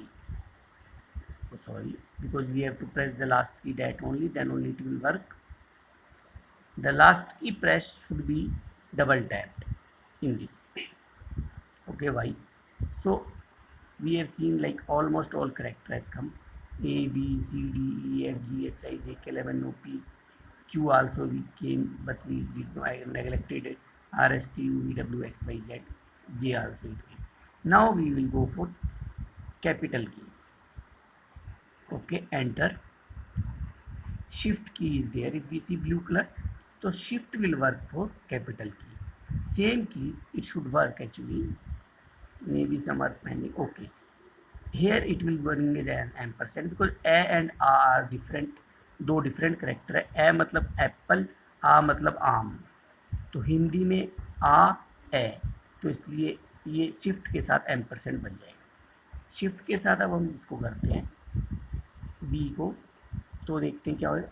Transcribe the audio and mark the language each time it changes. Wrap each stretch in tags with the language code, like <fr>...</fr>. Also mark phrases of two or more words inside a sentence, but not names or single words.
<en>Oh, sorry, because we have to press the last key, that only, then only it will work. The last key press should be double tapped in this. Okay, Y. So we have seen like almost all character has come. A B C D E F G H I J K L M N O P Q also we came, but we did not, I neglected it. R S T U V W X Y Z J also it came. Now we will go for capital keys. Okay, enter. Shift key is there. If we see blue color, so shift will work for capital key. Same keys it should work actually. Maybe some are pending. Okay, here it will bring an ampersand because A and A are different,</en> <hi>दो</hi> <en>different character</en> <hi>है. ए मतलब एप्पल, आ मतलब आम, तो हिंदी में आ ए, तो इसलिए ये शिफ्ट के साथ एम्परसेंट बन जाएगा. शिफ्ट के साथ अब हम इसको करते हैं बी को, तो देखते हैं क्या होगा.</hi>